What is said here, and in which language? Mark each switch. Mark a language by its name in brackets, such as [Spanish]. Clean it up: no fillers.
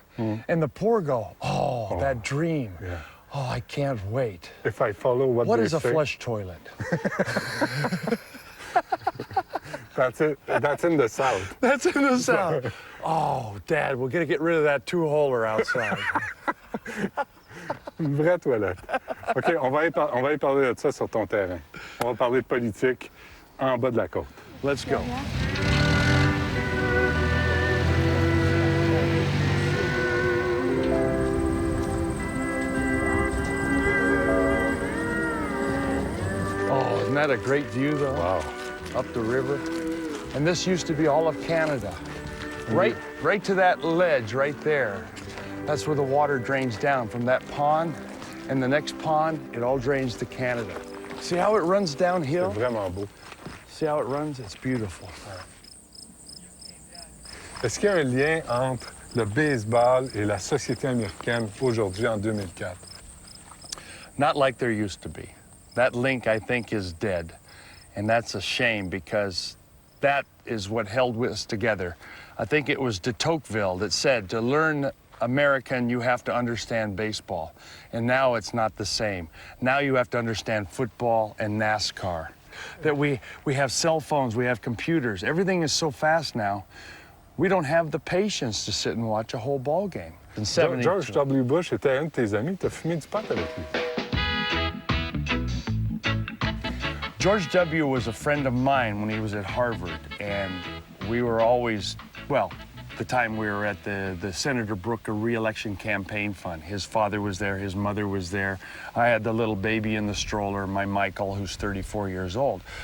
[English] And the poor go, oh, that dream. Yeah. Oh, I can't wait. If I follow what What they is a say, flush toilet? That's it. That's in the south. That's in the south. Oh, Dad, we're gonna get rid of that two-holer outside. [French] Une vraie toilette. OK, on va y parler de ça sur ton terrain. On va parler de politique en bas de la côte. [English] Let's go. Oh, isn't that a great view, though? Wow. Up the river. And this used to be all of Canada. Right to that ledge right there. That's where the water drains down from that pond. And the next pond, it all drains to Canada. See how it runs downhill? [French] C'est vraiment beau. [English] See how it runs? It's beautiful. [French] Est-ce qu'il y a un lien entre le baseball et la société américaine aujourd'hui en 2004? [English] Not like there used to be. That link, I think, is dead. And that's a shame because that is what held us together. I think it was de Tocqueville that said, to learn American, you have to understand baseball. And now it's not the same. Now you have to understand football and NASCAR. That we have cell phones, we have computers. Everything is so fast now, we don't have the patience to sit and watch a whole ball game. [French] George W. Bush était un de tes amis. Tu as fumé du pot avec lui. [English] George W. was a friend of mine when he was at Harvard, and we were always, well, the time we were at the Senator Brooker re-election campaign fund. His father was there, his mother was there. I had the little baby in the stroller, my Michael, who's 34 years old.